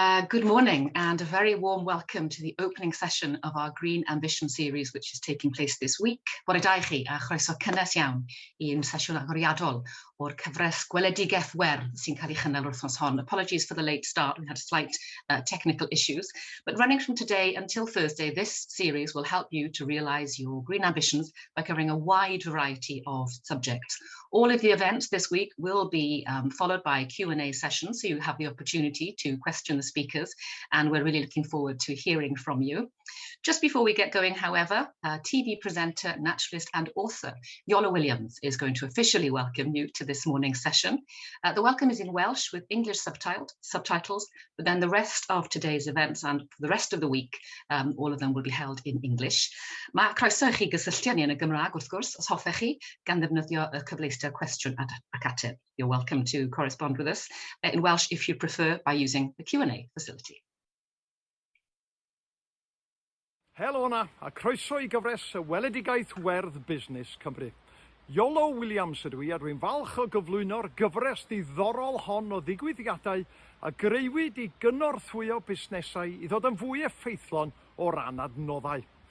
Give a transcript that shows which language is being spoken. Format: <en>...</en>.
<en>Good morning and a very warm welcome to the opening session of our Green Ambition series, which is taking place this week.</en> <cy>Bore da I chi, a chroeso cynnes iawn i'n sesiwn agoriadol o'r cyfres gweledigaeth werdd sy'n cael ei chynnal wrthnos hon.</cy> <en>Apologies for the late start, we had slight technical issues. But running from today until Thursday, this series will help you to realise your green ambitions by covering a wide variety of subjects. All of the events this week will be followed by Q&A sessions, so you have the opportunity to question the speakers, and we're really looking forward to hearing from you. Just before we get going, however, TV presenter, naturalist and author Iolo Williams is going to officially welcome you to this morning's session. The welcome is in Welsh with English subtitles, but then the rest of today's events and for the rest of the week, all of them will be held in English.</en> <cy>Mae croeso i chi gysylltu ni yn y Gymraeg, wrth gwrs, os hoffech chi, gan ddefnyddio y cyfleuster cwestiwn ac ateb.</cy> <en>You're welcome to correspond with us in Welsh if you prefer by using the Q&A facility.</en> <cy>Helo yna, a croeso i gyfres y weledigaeth werdd busnes Cymru. Iolo Williams ydw I, a dwi'n falch o gyflwyno'r gyfres ddiddorol hon o ddigwyddiadau a greuwyd I gynorthwyo busnesau I ddod yn fwy effeithlon o ran adnoddau.</cy>